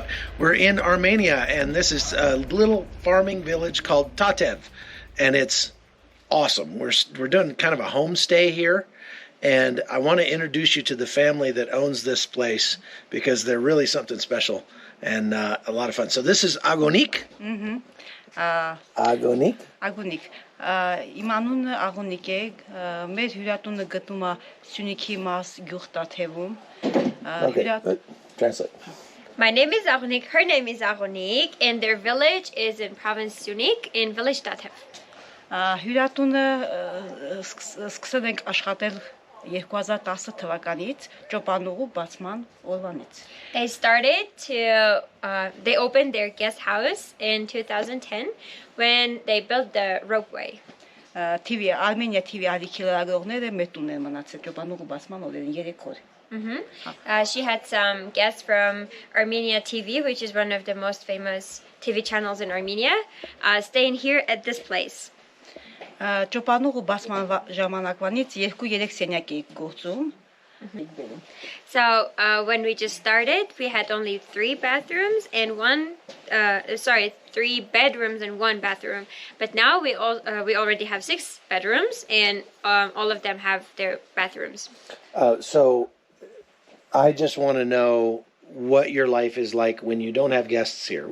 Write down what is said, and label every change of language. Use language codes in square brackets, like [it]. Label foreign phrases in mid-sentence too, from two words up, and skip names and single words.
[en] We're in Armenia, and this is a little farming village called Tatev, and it's awesome. We're doing kind of a homestay here, and I want to introduce you to the family that owns this place because they're really something special and a lot of fun. So this is Agonik. Agonik. Agonik. [hy] Իմ անունը Աղոնիկ է, մեր հյուրատունը գտնում է Սյունիքի մաս գյուղ Տաթևում։ [en] Translate. My name is Agonik, her name is Agonik, and their village is in province Syunik in village Tatev. [hy] Հյուրատունը սկսել ենք աշխատել 2010 թվականից ճոպանուղու բացման օրվանից։ [en] They opened their guest house in 2010 when they built the ropeway. [hy] TV Armenia TV ալիքի լրագրողները մետուն են մնացել ճոպանուղու բացման օրերին 3 օր։ [en] She had some guests from Armenia TV, which is one of the most famous TV channels in Armenia, staying here at this place. [hy] Ճոպանուղու բացման ժամանակվանից 2-3 սենյակ էի գործում։ [en] So when we just started, we had only 3 bedrooms and 1 bathroom. But now we already have 6 bedrooms, and all of them have their bathrooms. So I just want to know what your life is like when you don't have guests here.